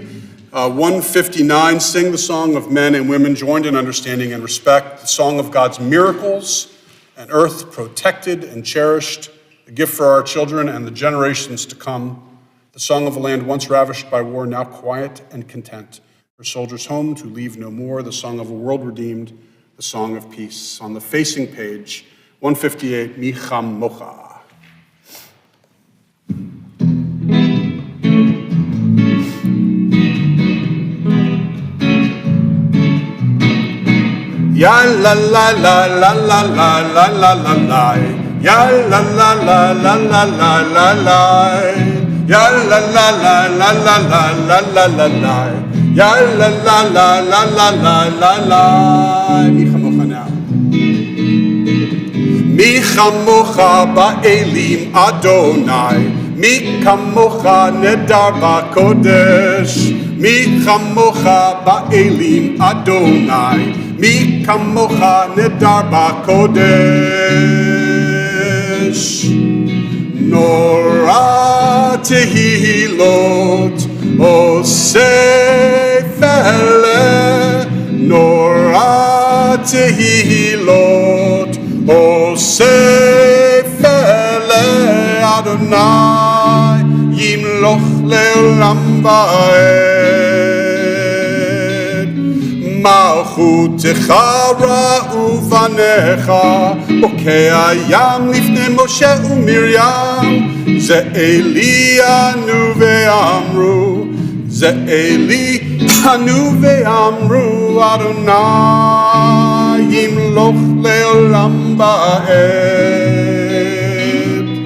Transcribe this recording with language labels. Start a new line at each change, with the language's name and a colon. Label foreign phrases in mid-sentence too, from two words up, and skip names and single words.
English: 159, sing the song of men and women joined in understanding and respect, the song of God's miracles, an earth protected and cherished, a gift for our children and the generations to come, the song of a land once ravished by war, now quiet and content, her soldiers home to leave no more, the song of a world redeemed, the song of peace. On the facing page, 158, Mi Chamocha. Ya la la la la la la la la la la, ya la la la la la la la la, ya la la la la la la la la la la, ya la la la la la la la la.
Hebrew: מי כמוכה now. מי כמוכה באלים אדוני, מי כמוכה נאדר בקודש, מי כמוכה באלים אדוני. מי כמוכה נאדר בקודש, נורא תהלות עושה פלא, נורא תהלות עושה פלא, אדוני ימלוך לעולם ועד. מלכותך ראו בניך, בוקע הים לפני משה ומרים, זה אלי ענו ואמרו, זה אלי ענו ואמרו, אדוני ימלוך לעולם ועד.